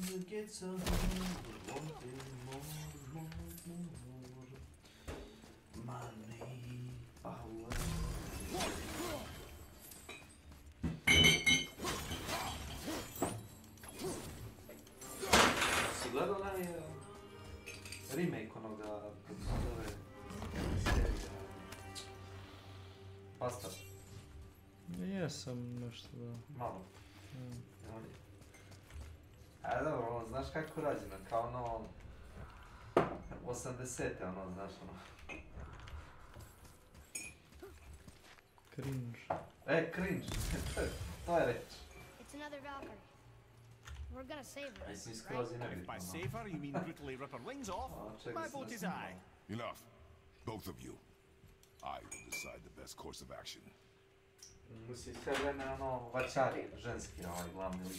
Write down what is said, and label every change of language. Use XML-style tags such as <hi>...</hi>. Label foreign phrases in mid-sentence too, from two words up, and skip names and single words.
<en>get some wanted more. Money, power.</en> <sr>Si gledao onaj remake onoga, kako se zove, serija Bastard? Jesam nešto da... Malo. A dobro, ono, znaš kako rađeno, kao ono... 80-te, ono, znaš, ono... Cringe. Cringe, to je reč.</sr> <en>It's another Valkyrie. We're gonna save her,</en> <sr>Mislim, skroz i</sr> <en>right?</en> <sr>nebitno.</sr> <en>By save her, you mean brutally rip her wings off? My vote is aye. Enough. Both of you. I will decide the best course of action.</en> <sr>Mislim, sve vreme, ono, vačari, ženski, ovaj, glavni lik.</sr>